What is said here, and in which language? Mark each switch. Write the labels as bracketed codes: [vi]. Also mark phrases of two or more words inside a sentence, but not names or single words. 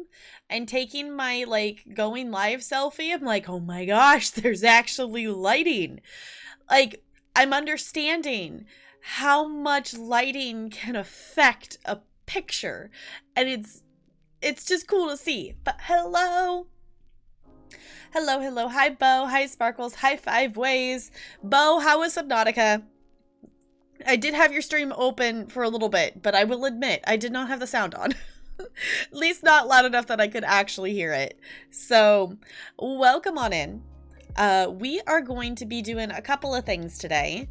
[en] And taking my, like, going live selfie, I'm like, oh my gosh, there's actually lighting. Like, I'm understanding how much lighting can affect a picture, and it's just cool to see. But hello, hi Bo, hi Sparkles, hi Five Ways. Bo, how was Subnautica? I did have your stream open for a little bit, but I will admit I did not have the sound on. At least not loud enough that I could actually hear it. So welcome on in. We are going to be doing a couple of things today.